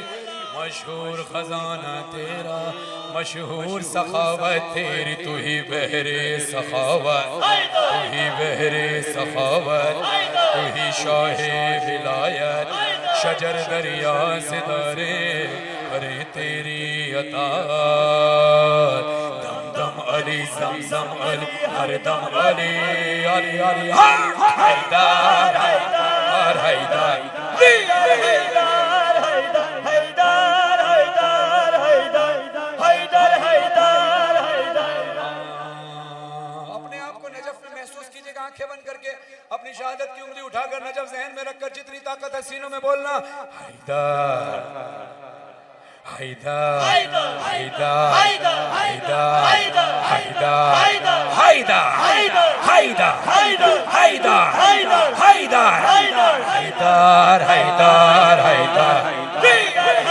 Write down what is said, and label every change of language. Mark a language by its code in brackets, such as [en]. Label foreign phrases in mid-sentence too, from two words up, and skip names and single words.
[hi] मशहूर खजाना तेरा, मशहूर सखावत तेरी, तू ही बहरे सखावत, तू ही बहरे सखावत, तू ही शाहे विलायत, शजर दरिया से दारे करे तेरी अतात। दम दम अली ज़मज़म अली हर दम अली, अली अली हैदर हैदर हैदर आंखें बंद करके अपनी शहादत की उंगली उठाकर नजफ ज़हन में रखकर जितनी ताकत है सीनों में बोलना, हैदर हैदर हैदर हैदर हैदर हैदर हैदर हैदर हैदर हैदर हैदर हैदर हैदर हैदर